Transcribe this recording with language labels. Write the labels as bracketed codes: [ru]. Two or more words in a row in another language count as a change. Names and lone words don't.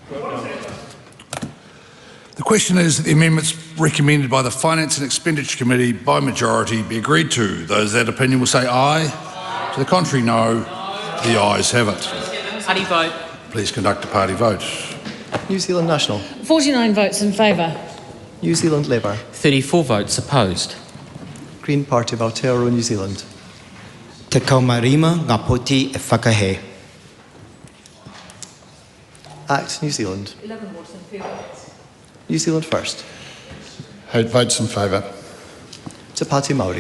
[en] The question is that the amendments recommended by the Finance and Expenditure Committee by majority be agreed to. Those of that opinion will say aye. To the contrary, no. The ayes have it. Party vote. Please conduct a party vote. New Zealand National. 49 votes in favour. New Zealand Labour. 34 votes opposed. Green Party of Aotearoa New Zealand. [mi] Te kaumarima ngā poti e whakahe. [en] ACT New Zealand. 11 votes in favour. New Zealand First. 8 votes in favour. Te Pāti Māori.